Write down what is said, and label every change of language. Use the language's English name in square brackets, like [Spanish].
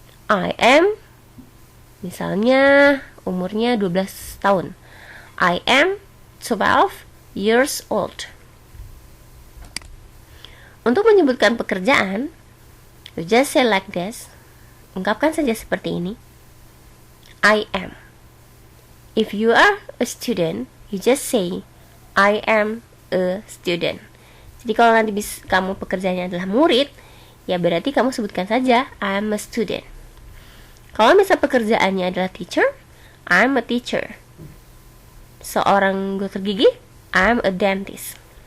[English] I am, [Indonesian] misalnya umurnya 12 tahun. [English] I am 12 years old. [Indonesian] Untuk menyebutkan pekerjaan, [English] you just say like this. [Indonesian] Ungkapkan saja seperti ini. [English] I am. If you are a student, you just say I am a student. [Indonesian] Jadi kalau nanti kamu pekerjaannya adalah murid, ya berarti kamu sebutkan saja [English] I am a student. [Indonesian] Kalau misal pekerjaannya adalah teacher, [English] I am a teacher. [Indonesian] Seorang dokter gigi, [English] I am a dentist.